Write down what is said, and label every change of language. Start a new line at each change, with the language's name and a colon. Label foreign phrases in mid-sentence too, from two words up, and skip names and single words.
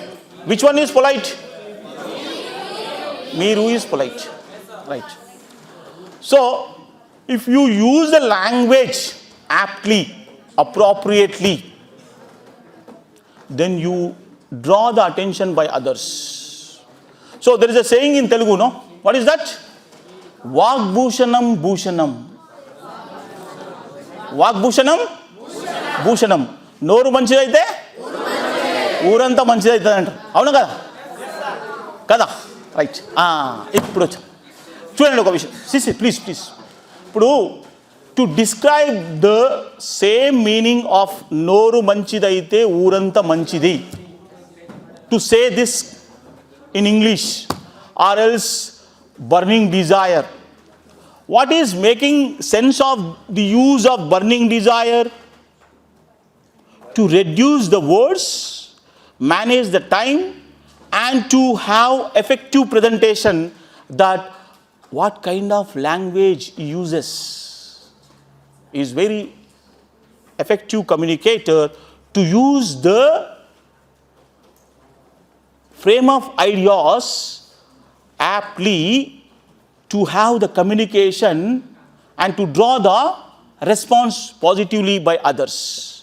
English: Which one is polite? Meeru is polite, right? So if you use the language aptly, appropriately, then you draw the attention by others. So there is a saying in Telugu, no? What is that?
Sanskrit: वाग्भूषणं भूषणम्। वाग्भूषणं भूषणम्.
Telugu: నోరు మంచిదైతే ఊరంతా మంచిది అవుతుంది అంటారు. అవును కదా? రైట్. ఇప్పుడు వచ్చా చూడండి ఒక విషయం.
English: CC please. ఇప్పుడు to describe the same meaning of
Telugu: నోరు మంచిదైతే ఊరంతా మంచిది,
English: to say this in English or else burning desire. What is making sense of the use of burning desire? to reduce the words, manage the time, and to have effective presentation, that what kind of language he uses is very effective communicator to use the frame of ideas aptly to have the communication and to draw the response positively by others.